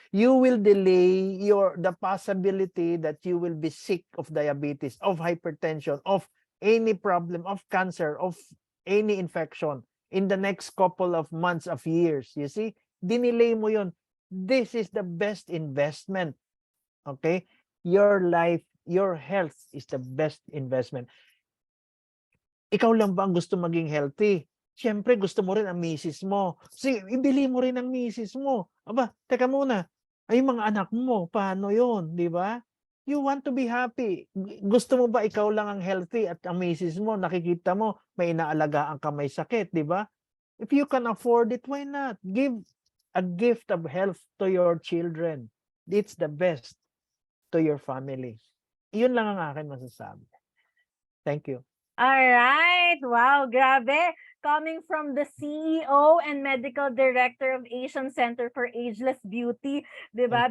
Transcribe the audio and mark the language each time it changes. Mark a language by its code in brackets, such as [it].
[en] You will delay the possibility that you will be sick of diabetes, of hypertension, of any problem, of cancer, of any infection in the next couple of months, of years. You see? [tl] Dinelay mo yun. [en] This is the best investment. Okay? Your life, your health is the best investment. [tl] Ikaw lang ba ang gusto maging healthy? Siyempre, gusto mo rin ang misis mo. Sige, ibili mo rin ang misis mo. Aba, teka muna. Ay, mga anak mo, paano yun? Di ba? [en] You want to be happy. [tl] Gusto mo ba ikaw lang ang healthy at ang misis mo, nakikita mo, may inaalagaan ka may sakit, di ba? [en] If you can afford it, why not? Give a gift of health to your children. It's the best to your family. [tl] Iyon lang ang akin masasabi. [en] Thank you. Alright. Wow, grabe. Coming from the CEO and Medical Director of Asian Center for Ageless Beauty, 'di ba?